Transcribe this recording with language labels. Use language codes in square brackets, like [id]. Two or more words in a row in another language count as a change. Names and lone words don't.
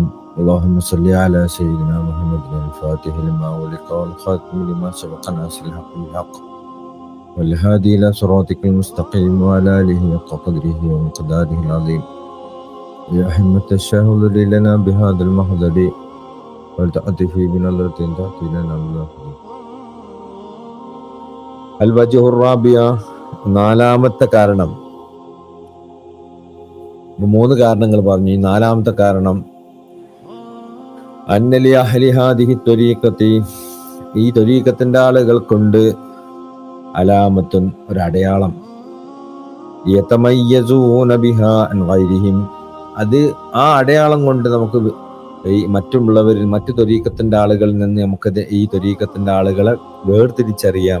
[ar] اللهم صل على سيدنا محمد الفاتح لما ولق والخاتم لما سبق ناصر الحق بالحق والهادي إلى صراطك المستقيم وعلى آله حق قدره ومقداره العظيم. يا حمة الشهود لنا بهذا المحضر ولتأتي بنظرة تأتي لنا بالله. الوجه الرابع, [ml] നാലാമത്തെ കാരണം. മൂന്ന് കാരണങ്ങൾ പറഞ്ഞു. ഈ നാലാമത്തെ കാരണം [ar] أن لأهل هذه الطريقة, [ml] ഈ ത്വരീഖത്തിന്റെ ആളുകൾ കൊണ്ട് അലാമത്തുൻ, ഒരടയാളം, [ar] يتميزون بها عن غيرهم, [ml] അത് ആ അടയാളം കൊണ്ട് നമുക്ക് ഈ മറ്റുള്ളവരിൽ, മറ്റു ത്വരീഖത്തിന്റെ ആളുകളിൽ നിന്ന് നമുക്കത് ഈ ത്വരീഖത്തിന്റെ ആളുകളെ വേർതിരിച്ചറിയാം.